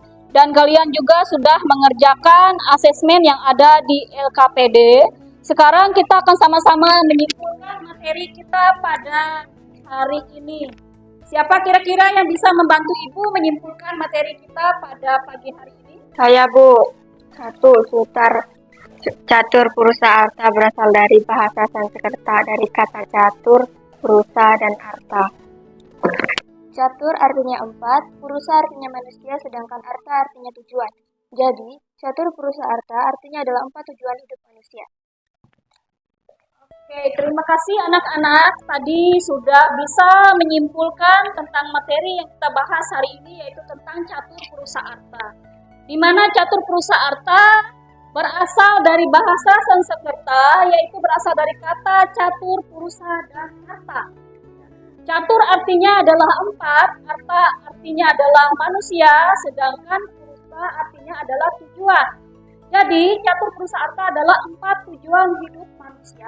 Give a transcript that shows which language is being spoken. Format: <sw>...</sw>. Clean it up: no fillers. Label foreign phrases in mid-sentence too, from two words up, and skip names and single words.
<id>Dan kalian juga sudah mengerjakan asesmen yang ada di LKPD. Sekarang kita akan sama-sama menyimpulkan materi kita pada hari ini. Siapa kira-kira yang bisa membantu Ibu menyimpulkan materi kita pada pagi hari ini? Saya, Bu. 1. Catur purusa arta berasal dari bahasa Sanskerta dari kata catur, purusa, dan arta. Catur artinya 4, purusa artinya manusia, sedangkan arta artinya tujuan. Jadi, catur purusa arta artinya adalah 4 tujuan hidup manusia. Oke, terima kasih anak-anak. Tadi sudah bisa menyimpulkan tentang materi yang kita bahas hari ini, yaitu tentang catur purusa arta. Di mana catur purusa arta berasal dari bahasa Sanskerta, yaitu berasal dari kata catur, purusa, dan arta. Catur artinya adalah 4, arta artinya adalah manusia, sedangkan purusa artinya adalah tujuan. Jadi, catur purusa arta adalah 4 tujuan hidup manusia.</id>